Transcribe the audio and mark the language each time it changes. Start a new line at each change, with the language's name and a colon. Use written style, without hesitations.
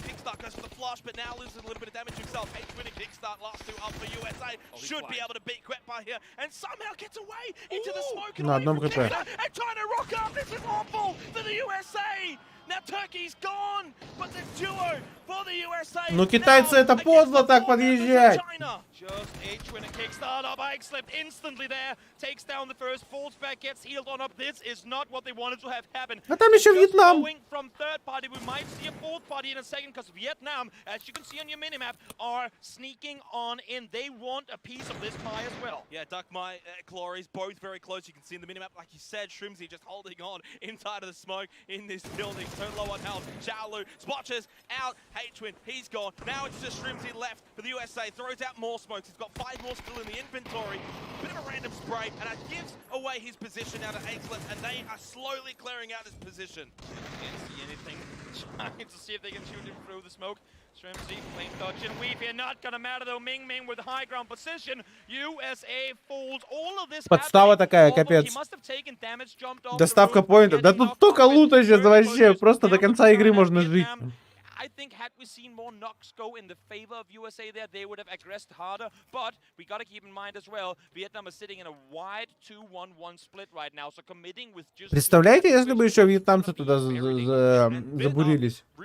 English: Kickstart goes for the flush, but now loses a little bit of damage himself. H1 and Kickstart, last 2 up for USA. Should be able to beat Quetbar here. And somehow gets away into the smoke and away from Kickstart. And trying to rock up. This is awful for the USA. Now Turkey's gone, but the duo for the USA.
Russian: Ну китайцы это поздно так подъезжать.
English: Just H-Win and Kickstarter. Bike slipped instantly there. Takes down the first. Falls back, gets healed on up. This is not what they wanted to have happen.
Russian: А там еще Вьетнам.
English: Going from third party, we might see a fourth party in a second because Vietnam, as you can see on your minimap, are sneaking on in. They want a piece of this pie as well. Yeah, Duck My Clory's both very close. You can see in the minimap, like you said, Shrimsy just holding on inside of the smoke in this building. So low on health. Xiaolu, Spotches out. H-Win, he's gone. Now it's just Shrimsy left for the USA. Throws out more smokes. He's got 5 more still in the inventory. Bit of a random spray, and it gives away his position out of Aislip, and they are slowly clearing out his position. Can't see anything. Trying to see if they can shoot him through the smoke. Shrimzy, flame dodge and weave here, not gonna matter though. Ming Ming with high ground position. USA folds all of this.
Russian: Подстава такая, капец. Доставка поинтов. Да тут столько лута сейчас вообще. Просто до конца игры можно жить.
English: I think had we seen more knocks go in the favor of USA there, they would have aggressed harder. But we gotta keep in mind as well, Vietnam is sitting in a wide 2-1-1 split right now, so committing with just.
Russian: Представляете, если бы еще вьетнамцы туда забурились?